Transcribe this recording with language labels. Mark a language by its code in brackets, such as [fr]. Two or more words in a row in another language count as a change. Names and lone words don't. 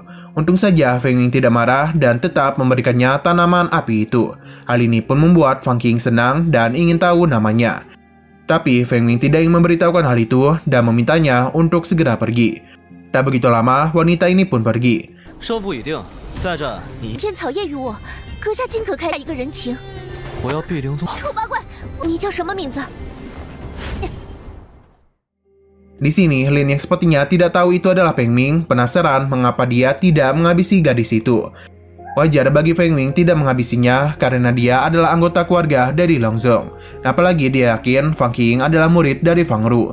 [id] Untung saja Feng Ming tidak marah dan tetap memberikannya tanaman api itu. Hal ini pun membuat Fang Qing senang dan ingin tahu namanya. Tapi Feng Ming tidak ingin memberitahukan hal itu dan memintanya untuk segera pergi. Tak begitu lama, wanita ini pun pergi. [zh] 在这，你片草叶与我，阁下尽可开一个人情。我要碧灵宗。臭八怪，你叫什么名字？ [id] Di sini, Lin yang sepertinya tidak tahu itu adalah Feng Ming, penasaran mengapa dia tidak menghabisi gadis itu. Wajar bagi Feng Ming tidak menghabisinya karena dia adalah anggota keluarga dari Longzong. Apalagi dia yakin Fang Qing adalah murid dari Fang Ru.